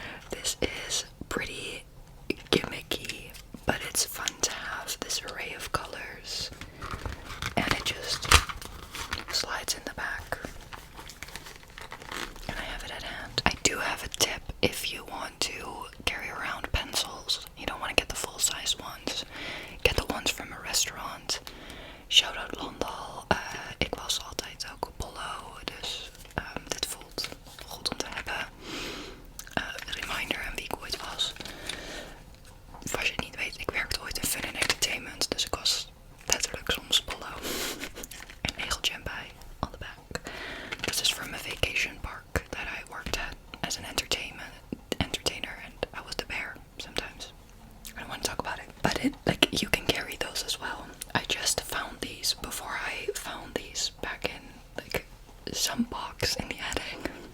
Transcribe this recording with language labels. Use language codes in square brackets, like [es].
[en] This is pretty gimmicky, but it's fun to have this array of colors, and it just slides in the back, and I have it at hand. I do have a tip if you want to carry around pencils. You don't want to get the full-size ones. Get the ones from a restaurant. Shout out Landal. [nl] Ik was altijd ook Apollo, dus dit voelt goed om te hebben. Reminder aan wie ik ooit was. Als je het niet weet, ik werkte ooit in Fun and Entertainment, dus ik was letterlijk soms Apollo. Een egeltje erbij, [en] on the back. This is from a vacation park that I worked at as an entertainer, and I was the bear sometimes. I don't want to talk about it, but you can carry those as well. I just found these before I found these back in some box in the attic.